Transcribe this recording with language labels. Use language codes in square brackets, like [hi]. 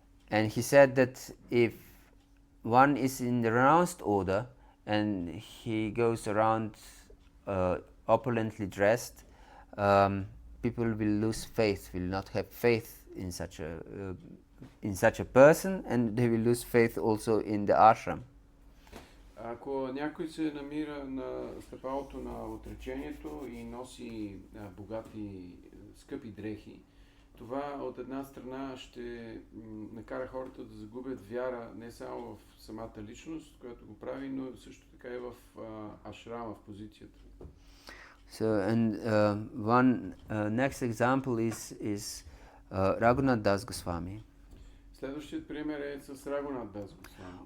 [en] And he said that if one is in the renounced order and he goes around opulently dressed, people will lose faith, will not have faith in such a person, and they will lose faith also in the ashram. [bg] Ако някой се намира на стъпалото на отречението и носи богати, скъпи дрехи, това от една страна ще накара хората да загубят вяра не само в самата личност, която го прави, но също така и в ашрама, в позицията. [en] So, and one next example is Raghunath Das Goswami. [bg] Следващият пример е с Рагунат Дас Госвами.